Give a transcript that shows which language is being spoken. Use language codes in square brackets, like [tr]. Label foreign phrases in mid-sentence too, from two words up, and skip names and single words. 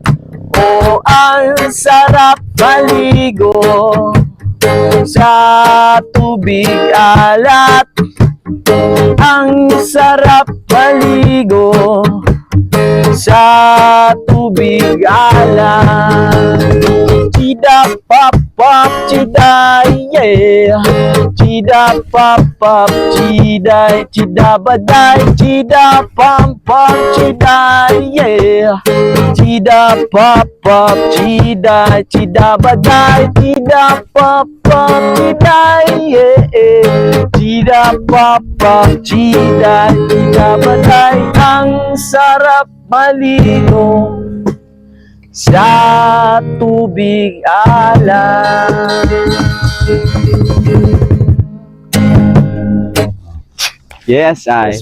[tl] Oh, ang sarap maligo sa tubig alat. Ang sarap maligo sa tubig alat. Chida pop pop chida yeah. Chida pop pop chida chida baday. Chida pop pop chida yeah. Chida pop pop chida chida baday. Chida pop pop chida yeah. Chida pop pop chida chida baday. Ang sarap maligo sa tubig alat. [en] Yes, I